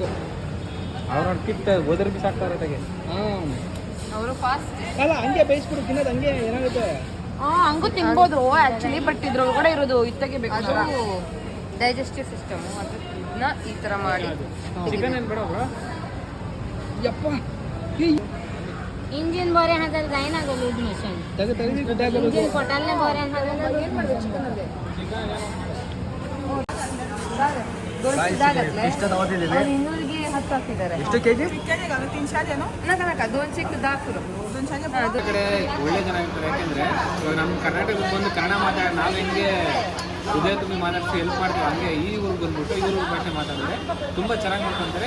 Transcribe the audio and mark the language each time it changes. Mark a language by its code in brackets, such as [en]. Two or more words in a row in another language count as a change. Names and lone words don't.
[kn] ಅವ್ರ ಕಿಟ್ ಓದರ್ ಬಿ ಸಾಕ್ತಾರೆ ಜೊತೆಗೆ. ಅವರು ಫಾಸ್ಟ್ ಅಲ್ಲ, ಹಂಗೆ ಬೇಯಿಸ್ಬಿಟ್ಟು ತಿನ್ನೋದು ಹಂಗೆ ಏನಾಗುತ್ತೆ. ಹಂಗೂ ತಿನ್ಬೋದು [en] actually, but [kn] ಇದ್ರೊಳಗಡೆ ಇರೋದು ಇತ್ತಾಗೆ ಅದು [en] digestive system. [kn] ಅದನ್ನ ಈ ಥರ ಮಾಡಿ. ಚಿಕನ್ ಏನು ಬೇಡ ಯಪ್ಪ. [kok] इंजिन बरे हातात जायना गो [en] loose machine [kok] इंजिन पोटालने बरे [kn] ಇಷ್ಟ ತಗೋತಿದ್ದೀವಿ. ಇನ್ನೂರಿಗೆ 10 ಹಾಕಿದ್ದಾರೆ. ಎಷ್ಟು ಕೆಜಿ? 300 ಜನ. ನಕ 200ಕ್ಕೆ 10 ಕಡೆ ಒಳ್ಳೆ ಜನ ಇರ್ತಾರೆ. ಯಾಕೆಂದ್ರೆ ಇವಾಗ ನಮ್ಮ ಕರ್ನಾಟಕಕ್ಕೆ ಬಂದು ಕನ್ನಡ ಮಾತಾಡಿ ನಾವು ಹೆಂಗೆ ಹೃದಯ ತುಂಬಿ ಮಾತಾಡ್ಸಿ ಹೆಲ್ಪ್ ಮಾಡ್ತೀವಿ, ಹಂಗೆ ಈ ಊರಿಗೆ ಬಂದ್ಬಿಟ್ಟು ಈ ಊರಿಗೆ ಭಾಷೆ ಮಾತಾಡಿದ್ರೆ ತುಂಬ ಚೆನ್ನಾಗಿ ಮಾಡ್ಕೊಂತಾರೆ.